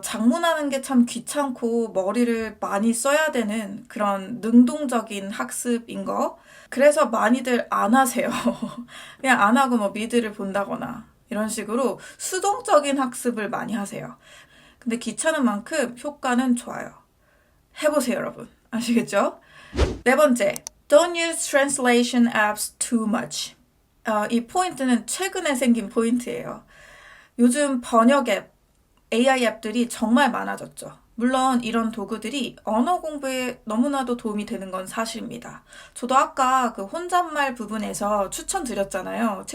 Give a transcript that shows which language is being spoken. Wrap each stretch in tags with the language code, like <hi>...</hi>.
<ko>작문하는 게 참 귀찮고 머리를 많이 써야 되는 그런 능동적인 학습인 거. 그래서 많이들 안 하세요. 그냥 안 하고 미드를 본다거나 이런 식으로 수동적인 학습을 많이 하세요. 근데 귀찮은 만큼 효과는 좋아요. 해보세요, 여러분. 아시겠죠? 네 번째,</ko> <en>don't use translation apps too much.</en> <ko>이 포인트는 최근에 생긴 포인트예요. 요즘 번역 앱, AI 앱들이 정말 많아졌죠. 물론 이런 도구들이 언어 공부에 너무나도 도움이 되는 건 사실입니다. 저도 아까 그 혼잣말 부분에서 추천드렸잖아요.</ko>